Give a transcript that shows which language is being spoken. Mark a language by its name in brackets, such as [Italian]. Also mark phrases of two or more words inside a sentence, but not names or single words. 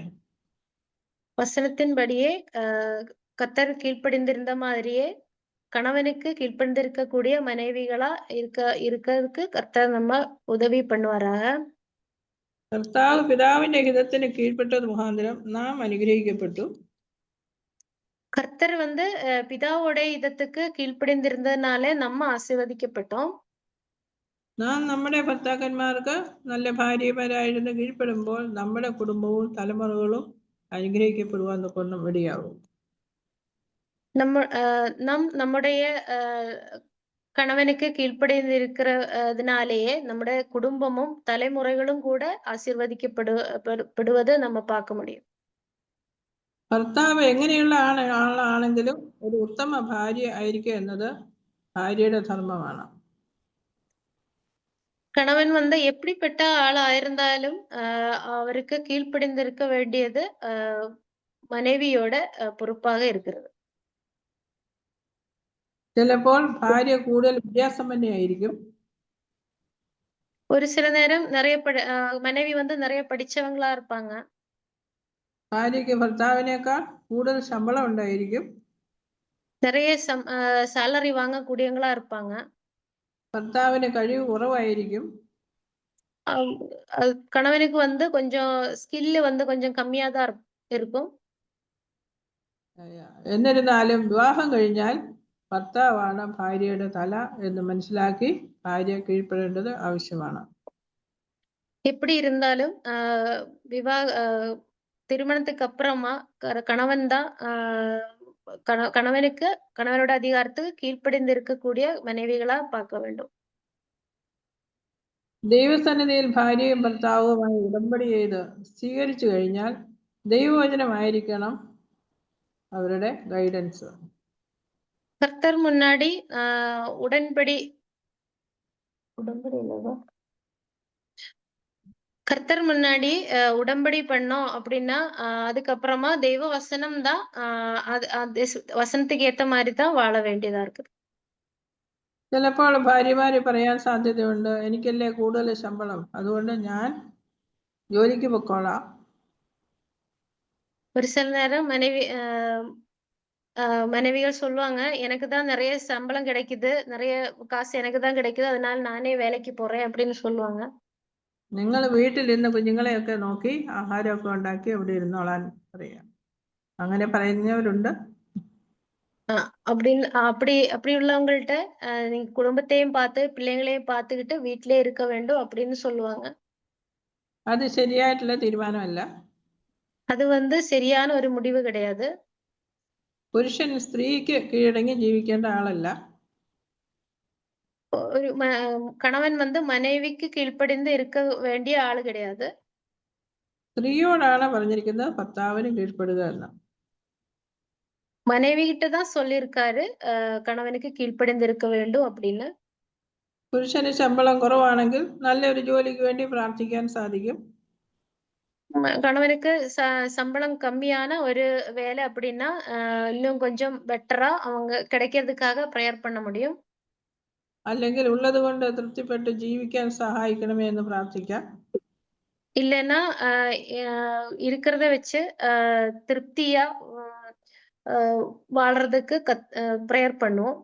[Tamil] வசனத்தின்படியே கர்த்தர் கீழ்ப்படிந்திருந்த மாதிரியே கணவனுக்கு கீழ்ப்படிந்திருக்கக்கூடிய மனைவிகளா இருக்கிறதுக்கு கர்த்தர் நம்ம உதவி பண்ணுவாராக. [Malayalam] കർത്താവ് പിതാവിന്റെ ഹിതത്തിന് കീഴ്പ്പെട്ടത് മുഖാന്തരം നാം അനുഗ്രഹിക്കപ്പെട്ടു. [Tamil] கர்த்தர் பிதாவோட இதத்துக்கு கீழ்ப்படிந்திருந்ததுனாலே நம்ம ஆசீர்வதிக்கப்பட்டோம். [Malayalam] നാം നമ്മുടെ ഭർത്താക്കന്മാർക്ക് നല്ല ഭാര്യമാരായിരുന്നു കീഴ്പ്പെടുമ്പോൾ നമ്മുടെ കുടുംബവും തലമുറകളും അനുഗ്രഹിക്കപ്പെടുവാൻ കൊണ്ടും ഇടയാകും. [Tamil] நம்முடைய கணவனுக்கு கீழ்ப்படிந்திருக்கிறதுனாலேயே நம்முடைய குடும்பமும் தலைமுறைகளும் கூட ஆசீர்வதிக்கப்படுவது நம்ம பார்க்க முடியும். [Malayalam] ഭർത്താവ് എങ്ങനെയുള്ള ആളാണെങ്കിലും ഒരു ഉത്തമ ഭാര്യ ആയിരിക്കുക എന്നത് ഭാര്യയുടെ ധർമ്മമാണ്. [Tamil] கணவன் எப்படிப்பட்ட ஆளா இருந்தாலும் அவருக்கு கீழ்ப்படிந்திருக்க வேண்டியது மனைவியோட பொறுப்பாக இருக்கிறது. [Malayalam] ചിലപ്പോൾ ഭാര്യ കൂടുതൽ വിദ്യാസമ്പന്നയായിരിക്കും. [Tamil] ஒரு சில நேரம் மனைவி நிறைய படிச்சவங்களா இருப்பாங்க. [Malayalam] ഭാര്യയ്ക്ക് ഭർത്താവിനേക്കാൾ കൂടുതൽ ശമ്പളം ഉണ്ടായിരിക്കും. [Tamil] நிறைய சாலரி வாங்கக்கூடியவங்களா இருப்பாங்க. [Malayalam] ഭർത്താവിന് കഴിവ് കുറവായിരിക്കും. [Tamil] கணவனுக்கு கொஞ்சம் ஸ்கில் கொஞ்சம் கம்மியா தான் இருக்கும். [Malayalam] എന്നിരുന്നാലും വിവാഹം കഴിഞ്ഞാൽ ഭർത്താവാണ് ഭാര്യയുടെ തല എന്ന് മനസ്സിലാക്കി ഭാര്യ കീഴ്പ്പെടേണ്ടത് ആവശ്യമാണ്. [Tamil] எப்படி இருந்தாலும் திருமணத்துக்கு அப்புறமா கணவன் தான் கணவனோட அதிகாரத்துக்கு கீழ்ப்படிந்து இருக்கக்கூடிய மனைவிகளா பார்க்க வேண்டும். [Malayalam] ദൈവസന്നിധിയിൽ ഭാര്യയും ഭർത്താവുമായി ഉടമ്പടി ചെയ്ത് സ്വീകരിച്ചു കഴിഞ്ഞാൽ ദൈവവചനമായിരിക്കണം അവരുടെ ഗൈഡൻസ്. [Tamil] கர்த்தர் முன்னாடி உடன்படி இல்லவா கர்த்தர் முன்னாடி உடம்படி பண்ணோம் அப்படின்னா அதுக்கப்புறமா தெய்வ வசனம் தான் வசனத்துக்கு ஏத்த மாதிரி தான் வாழ வேண்டியதா இருக்கு. [Malayalam] ചിലപ്പോൾ ഭാര്യമാര് പറയാൻ സാധ്യതയുണ്ട്, എനിക്കല്ലേ കൂടുതൽ ശമ്പളം, അതുകൊണ്ട് ഞാൻ ജോലിക്ക് പൊക്കോളാം. [Tamil] ஒரு சில நேரம் மனைவிகள் சொல்லுவாங்க, எனக்கு தான் நிறைய சம்பளம் கிடைக்குது, நிறைய காசு எனக்கு தான் கிடைக்குது, அதனால நானே வேலைக்கு போறேன் அப்படின்னு சொல்லுவாங்க. [Malayalam] നിങ്ങൾ വീട്ടിലിരുന്ന് കുഞ്ഞുങ്ങളെയൊക്കെ നോക്കി ആഹാരമൊക്കെ ഉണ്ടാക്കി അവിടെ ഇരുന്നോളാൻ പറയാം. അങ്ങനെ പറയുന്നവരുണ്ട്. [Tamil] அப்படி உள்ளவங்கள்ட்ட நீங்க குடும்பத்தையும் பார்த்து பிள்ளைங்களையும் பார்த்துக்கிட்டு வீட்டிலே இருக்க வேண்டும் அப்படின்னு சொல்லுவாங்க. [Malayalam] അത് ശരിയായിട്ടുള്ള തീരുമാനമല്ല. [Tamil] அது சரியான ஒரு முடிவு கிடையாது. [Malayalam] പുരുഷൻ സ്ത്രീക്ക് കീഴടങ്ങി ജീവിക്കേണ്ട ആളല്ല. [Tamil] ஒரு கணவன் மனைவிக்கு கீழ்ப்படிந்து இருக்க வேண்டிய ஆளு கிடையாது. [Malayalam] സ്ത്രീയോടാണ് പറഞ്ഞിരിക്കുന്നത് ഭർത്താവിന് കീഴ്പ്പെടുക എന്ന്. [Tamil] மனைவி கிட்ட தான் சொல்லியிருக்காரு கணவனுக்கு கீழ்ப்படிந்து இருக்க வேண்டும் அப்படின்னு. [Malayalam] പുരുഷന് ശമ്പളം കുറവാണെങ്കിൽ നല്ലൊരു ജോലിക്ക് വേണ്ടി പ്രാർത്ഥിക്കാൻ സാധിക്കും. [Tamil] கணவனுக்கு சம்பளம் கம்மியான ஒரு வேலை அப்படின்னா இன்னும் கொஞ்சம் பெட்டரா அவங்க கிடைக்கிறதுக்காக ப்ரேயர் பண்ண முடியும். [Malayalam] അല്ലെങ്കിൽ ഉള്ളത് കൊണ്ട് തൃപ്തിപ്പെട്ട് ജീവിക്കാൻ സഹായിക്കണമേ എന്ന് പ്രാർത്ഥിക്കാം. [Tamil] இல்லைன்னா இருக்கிறத வச்சு திருப்தியா வாழ்றதுக்கு ப்ரேயர் பண்ணுவோம்.